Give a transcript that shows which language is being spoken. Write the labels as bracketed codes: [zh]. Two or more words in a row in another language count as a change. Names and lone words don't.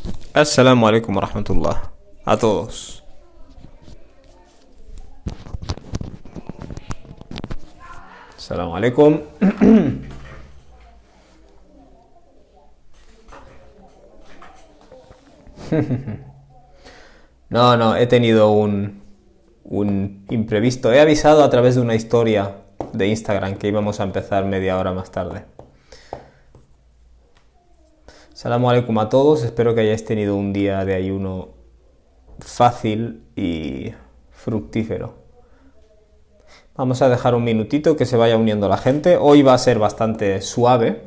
[ar] السلام عليكم ورحمة الله. [es] A todos. [ar] السلام عليكم. [es] No, he tenido un imprevisto. He avisado a través de una historia de Instagram que íbamos a empezar media hora más tarde. [ar] السلام عليكم [es] a todos. Espero que hayáis tenido un día de ayuno fácil y fructífero. Vamos a dejar un minutito que se vaya uniendo la gente. Hoy va a ser bastante suave.